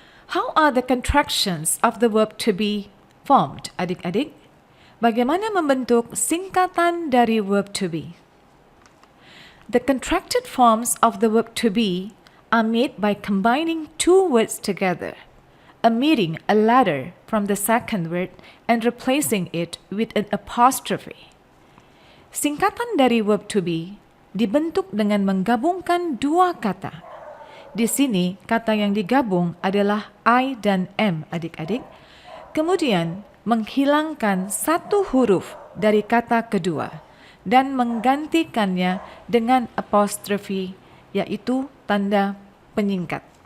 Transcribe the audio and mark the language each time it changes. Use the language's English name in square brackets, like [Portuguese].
[English] How are the contractions of the verb to be formed, adik-adik? [Indonesian] Bagaimana membentuk singkatan dari verb to be? [English] The contracted forms of the verb to be are made by combining two words together, omitting a letter from the second word and replacing it with an apostrophe. [Indonesian] Singkatan dari verb to be dibentuk dengan menggabungkan dua kata. Di sini, kata yang digabung adalah I dan M, adik-adik. Kemudian, menghilangkan satu huruf dari kata kedua dan menggantikannya dengan apostrophe, yaitu tanda penyingkat.